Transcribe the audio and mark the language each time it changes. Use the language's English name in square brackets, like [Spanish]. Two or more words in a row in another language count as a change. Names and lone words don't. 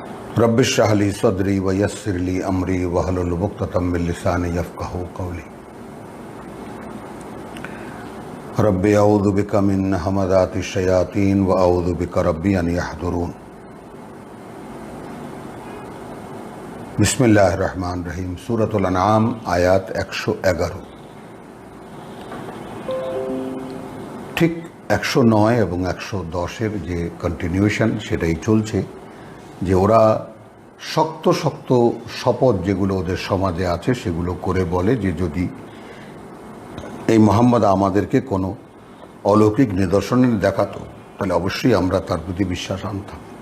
[Arabic] رب اشرح لي صدري ويسر لي أمري واحلل عقدة من لساني يفقهوا قولي. رب أعوذ بك من همزات الشياطين وأعوذ بك رب أن يحضرون. بسم الله الرحمن الرحيم. سورة الأنعام آيات 111. [Bangla] ঠিক 109 এবং 110-এর যে কন্টিনিউশন সেটাই চলছে, যে ওরা শক্ত শক্ত শপথ যেগুলো ওদের সমাজে আছে সেগুলো করে বলে যে যদি এই মোহাম্মদ আমাদেরকে কোনো অলৌকিক নিদর্শনে দেখাতো তাহলে অবশ্যই আমরা তার প্রতি বিশ্বাস আনতাম।